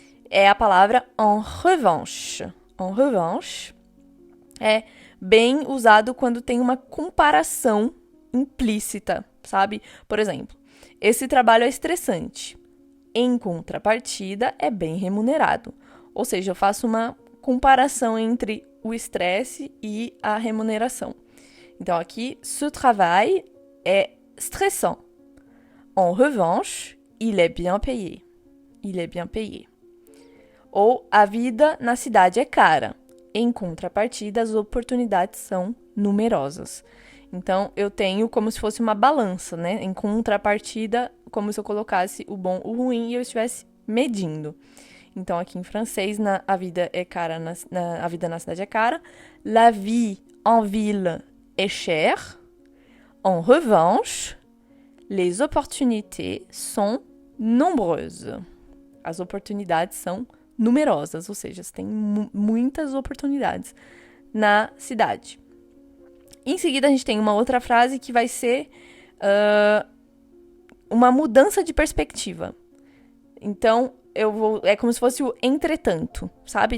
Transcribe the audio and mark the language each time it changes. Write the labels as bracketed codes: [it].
[pt] É a palavra en revanche. En revanche é bem usado quando tem uma comparação implícita, sabe? Por exemplo, esse trabalho é estressante. Em contrapartida, é bem remunerado. Ou seja, eu faço uma comparação entre o estresse e a remuneração. Então, aqui, [fr] ce travail stressant. En revanche, il est bien payé. Il est bien payé. [pt] Ou a vida na cidade é cara. Em contrapartida, as oportunidades são numerosas. Então, eu tenho como se fosse uma balança, né? Em contrapartida, como se eu colocasse o bom, o ruim e eu estivesse medindo. Então, aqui em francês, a vida é cara, a vida na cidade é cara. [fr] La vie en ville est chère. En revanche, les opportunités sont nombreuses. [pt] As oportunidades são numerosas, ou seja, você tem muitas oportunidades na cidade. Em seguida, a gente tem uma outra frase que vai ser uma mudança de perspectiva. Então, é como se fosse o entretanto, sabe?